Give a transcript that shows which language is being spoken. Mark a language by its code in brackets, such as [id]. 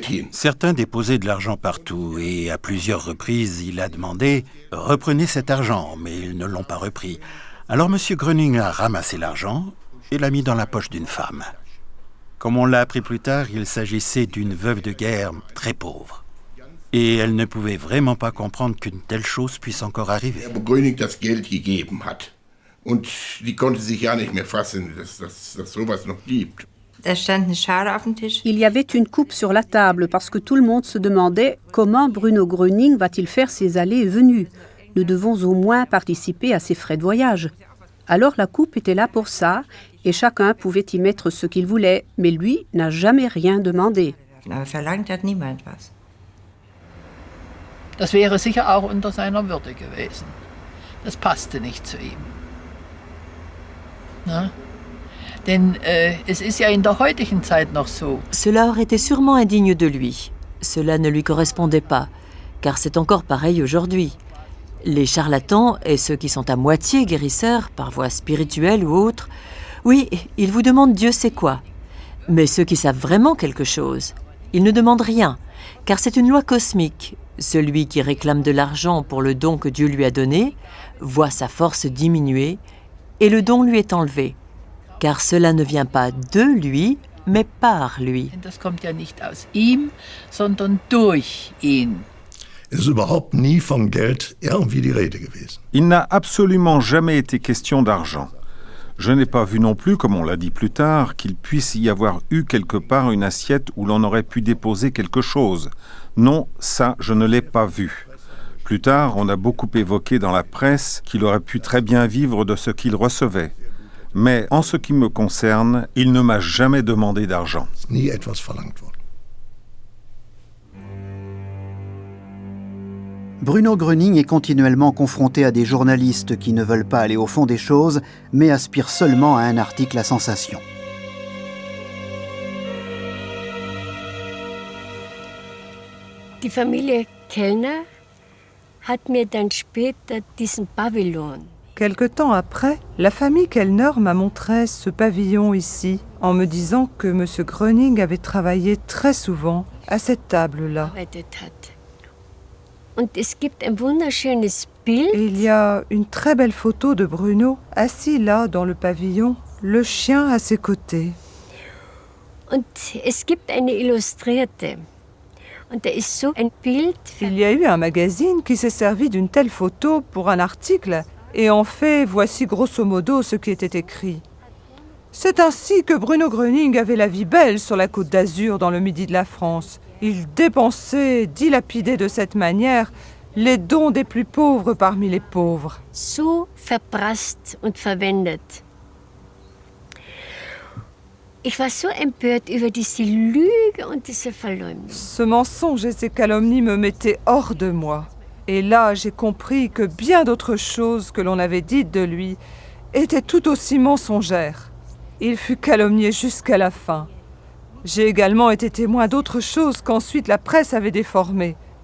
[fr] Certains déposaient de l'argent partout et à plusieurs reprises, il a demandé « Reprenez cet argent », mais ils ne l'ont pas repris. Alors M. Gröning a ramassé l'argent et l'a mis dans la poche d'une femme. Comme on l'a appris plus tard, il s'agissait d'une veuve de guerre très pauvre. Et elle ne pouvait vraiment pas comprendre qu'une telle chose puisse encore arriver. [de] Gröning das Geld gegeben hat. Und die konnte sich ja nicht mehr fassen, dass sowas noch gibt. [fr] Il y avait une coupe sur la table parce que tout le monde se demandait comment Bruno Gröning va-t-il faire ses allées et venues. Nous devons au moins participer à ses frais de voyage. Alors la coupe était là pour ça et chacun pouvait y mettre ce qu'il voulait, mais lui n'a jamais rien demandé. [de] Das wäre sicher auch unter seiner Würde gewesen. Das passte nicht zu ihm. Na? Denn es ist ja in der heutigen Zeit noch so. [fr] Cela aurait été sûrement indigne de lui. Cela ne lui correspondait pas, car c'est encore pareil aujourd'hui. Les charlatans et ceux qui sont à moitié guérisseurs, par voie spirituelle ou autre, oui, ils vous demandent Dieu sait quoi. Mais ceux qui savent vraiment quelque chose, ils ne demandent rien, car c'est une loi cosmique. Celui qui réclame de l'argent pour le don que Dieu lui a donné voit sa force diminuer et le don lui est enlevé. Car cela ne vient pas de lui, mais par lui. [de] Das kommt ja nicht aus ihm, sondern durch ihn. Es ist überhaupt nie von Geld irgendwie die Rede gewesen. [fr] Il n'a absolument jamais été question d'argent. Je n'ai pas vu non plus, comme on l'a dit plus tard, qu'il puisse y avoir eu quelque part une assiette où l'on aurait pu déposer quelque chose. Non, ça, je ne l'ai pas vu. Plus tard, on a beaucoup évoqué dans la presse qu'il aurait pu très bien vivre de ce qu'il recevait. Mais en ce qui me concerne, il ne m'a jamais demandé d'argent. Bruno Gröning est continuellement confronté à des journalistes qui ne veulent pas aller au fond des choses, mais aspirent seulement à un article à sensation. [de] Die Familie Kellner hat mir dann später diesen Pavillon. [fr] Quelque temps après, la famille Kellner m'a montré ce pavillon ici, en me disant que M. Gröning avait travaillé très souvent à cette table-là. [de] Und es gibt ein wunderschönes Bild. [fr] Et il y a une très belle photo de Bruno, assis là dans le pavillon, le chien à ses côtés. [de] Und es gibt eine Illustrierte. Und da ist so ein Bild. [fr] Il y a eu un magazine qui s'est servi d'une telle photo pour un article, et en fait, voici grosso modo ce qui était écrit. C'est ainsi que Bruno Gröning avait la vie belle sur la côte d'Azur dans le midi de la France. Il dépensait, dilapidait de cette manière les dons des plus pauvres parmi les pauvres. [de] So verprasst und verwendet. Ich war so empört über diese Lüge und diese Verleumdung. [fr] Ce mensonge et ces calomnies me mettaient hors de moi. Et là, j'ai compris que bien d'autres choses que l'on avait dites de lui étaient tout aussi mensongères. Il fut calomnié jusqu'à la fin. J'ai également été témoin d'autres choses qu'ensuite la presse avait déformées.